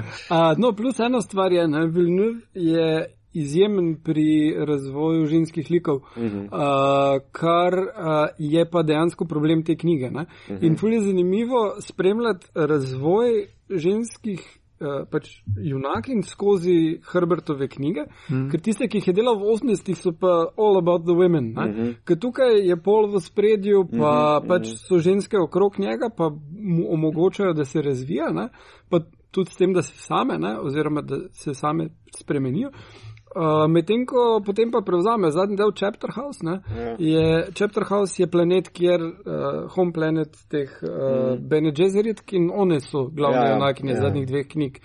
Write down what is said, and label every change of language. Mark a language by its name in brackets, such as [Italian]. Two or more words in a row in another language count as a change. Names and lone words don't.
[Slovenian] No, plus ena stvar je, Villeneuve je izjemen pri razvoju ženskih likov, kar je pa dejansko problem te knjige. In ful je zanimivo spremljati razvoj ženskih pač junakin skozi Herbertove knjige, ker tiste, ki jih je delal v 80-ih, so pa [English] all about the women. [Slovenian] Ker tukaj je pol v spredju, pa pač so ženske okrog njega, pa mu omogočajo, da se razvija, pa tudi s tem, da se same, oziroma da se same spremenijo. Medtem ko potem pa prevzame zadnji del Chapter House, Chapter House je planet, kjer [English] home planet [Slovenian] teh Bene Gesserit, in one so glavne junakinje zadnjih dveh knjig.